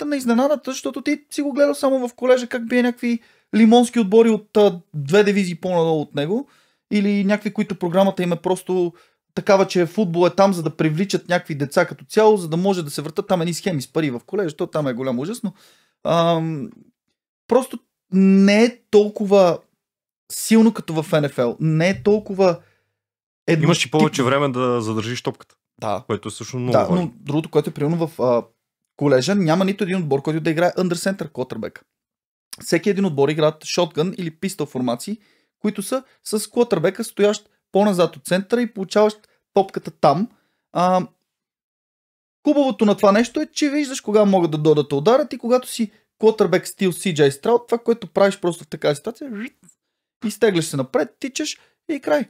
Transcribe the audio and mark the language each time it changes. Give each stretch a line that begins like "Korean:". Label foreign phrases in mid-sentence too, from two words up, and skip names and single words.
Bulgarian: на изненадата, защото ти си го гледал само в колежа как бие някакви лимонски отбори от 2 дивизии по-надолу от него или някакви, които програмата им е просто такава, че футбол е там, за да привличат някакви деца като цяло, за да може да се въртат там едни схеми с пари в колежа, то там е голям ужас, но просто не е толкова силно като в НФЛ. Не е толкова Имаш и повече време да задържиш топката. Да. Което е също много важно. важно. Но другото, което е приемно в колежа, няма нито един отбор, който да играе
English: under center quarterback.
Bulgarian: Всеки един отбор играят shotgun или pistol формации, които са с quarterback стоящ по-назад от центъра и получаващ топката там. Хубавото на това нещо е, че виждаш кога могат да дойдат да ударят и когато си quarterback стил CJ Stroud, това, което правиш просто в такава ситуация, изтегляш се напред, тичаш и край.